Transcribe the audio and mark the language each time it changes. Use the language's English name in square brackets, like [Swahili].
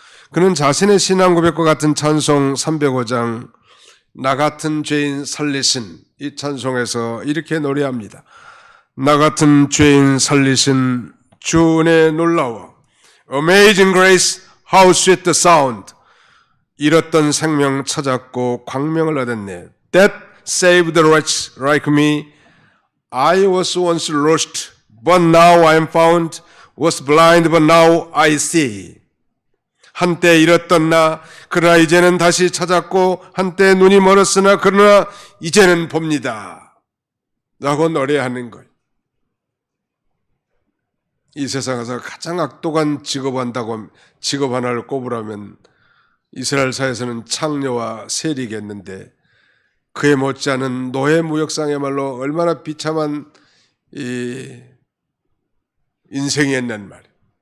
[Korean] 그는 자신의 신앙 고백과 같은 찬송 305장 나 같은 죄인 살리신 이 찬송에서 이렇게 노래합니다. 나 같은 죄인 살리신 주 은혜 놀라워 [English] Amazing grace, how sweet the sound. [Korean] 잃었던 생명 찾았고 광명을 얻었네. [English] That saved the wretch like me. I was once lost, but now I am found. Was blind, but now I see. [Korean] 한때 잃었던 나, 그러나 이제는 다시 찾았고 한때 눈이 멀었으나 그러나 이제는 봅니다. 라고 노래하는 거예요. 이 세상에서 가장 악독한 직업 하나를 꼽으라면 이스라엘 사회에서는 창녀와 세리겠는데 그에 못지않은 노예 무역상이야말로 얼마나 비참한 인생이었단 말이에요.